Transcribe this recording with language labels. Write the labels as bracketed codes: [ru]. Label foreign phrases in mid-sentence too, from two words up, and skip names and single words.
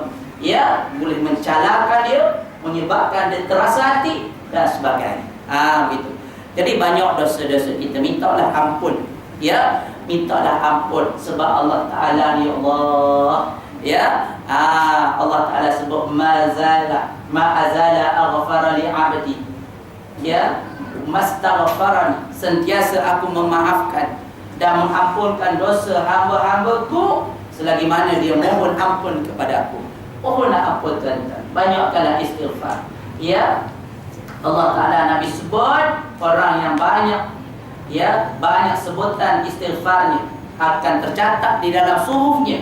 [ms] Ya, boleh mencalakan dia, menyebabkan dia terasa hati dan sebagainya. Begitu. Jadi banyak dosa-dosa kita, mintalah ampun. Ya, mintalah ampun sebab Allah Taala ni Allah. Ya, Allah Taala sebut [ar] ما زال أغفر لعبدي. Ya, ما استغفرني, [ms] sentiasa aku memaafkan dan mengampunkan dosa hamba-hambaku selagi mana dia mohon ampun kepada aku. Mohonlah ampun tuan-tuan, banyakkanlah istighfar. Ya, Allah Ta'ala Nabi sebut orang yang banyak, ya, banyak sebutan istighfarnya akan tercatat di dalam suhufnya.